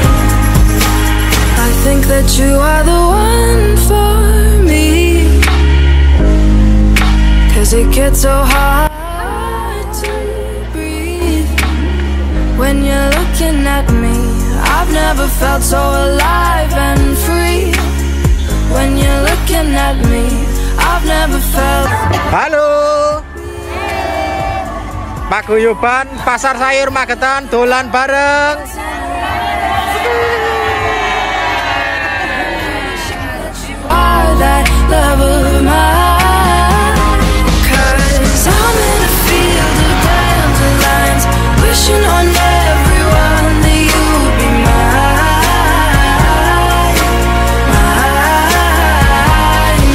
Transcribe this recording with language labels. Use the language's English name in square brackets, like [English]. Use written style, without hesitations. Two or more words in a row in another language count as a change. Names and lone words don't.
[English] I think that you are the one for me, 'cause it gets so hard to breathe when you're looking at me. I've never felt so alive and free. When you're looking at me, I've never felt. [Javanese] Halo paguyuban pasar sayur Magetan, dolan bareng. [English] That love of mine. 'Cause I'm in a field of dandelions, wishing on everyone that you would be mine, mine.